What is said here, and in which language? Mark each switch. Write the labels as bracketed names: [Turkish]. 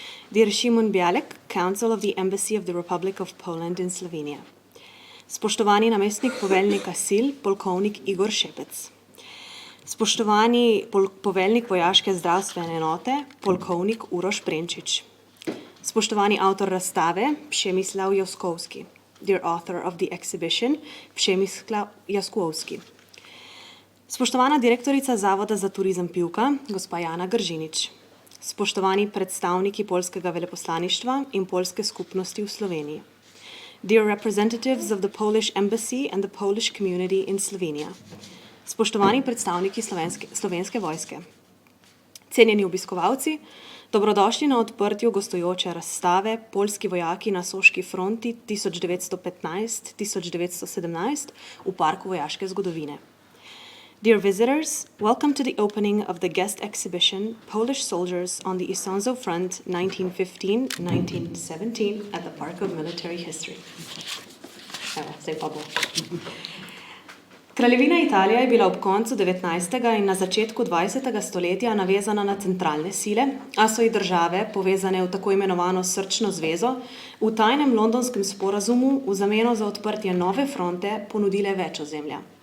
[English] Dear Šimon Bjalek, Council of the Embassy of the Republic of Poland in Slovenia. [Slovenian] Spoštovani namestnik poveljnika sil, polkovnik Igor Šepec. Spoštovani poveljnik vojaške zdravstvene enote, polkovnik Uroš Prenčič. Spoštovani avtor razstave, Przemysław Jaskółowski. [English] Dear author of the exhibition, Przemysław Jaskółowski. [Slovenian] Spoštovana direktorica Zavoda za turizem Pivka, gospa Jana Gržinič. Spoštovani predstavniki Poljskega veleposlaništva in Poljske skupnosti v Sloveniji. [English] Dear representatives of the Polish Embassy and the Polish community in Slovenia. [Slovenian] Spoštovani predstavniki slovenske vojske. Cenjeni obiskovalci, dobrodošli na odprtju gostujoče razstave Poljski vojaki na soški fronti 1915-1917 v Parku vojaške zgodovine. [English] Dear visitors, welcome to the opening of the guest exhibition Polish Soldiers on the Isonzo Front 1915-1917 at the Park of Military History. [Slovenian] Evo, zdaj pa bo. Kraljevina Italija je bila ob koncu 19. in na začetku 20. stoletja navezana na centralne sile, a so ji države, povezane v tako imenovano srčno zvezo, v tajnem londonskem sporazumu v zameno za odprtje nove fronte ponudile več ozemlja.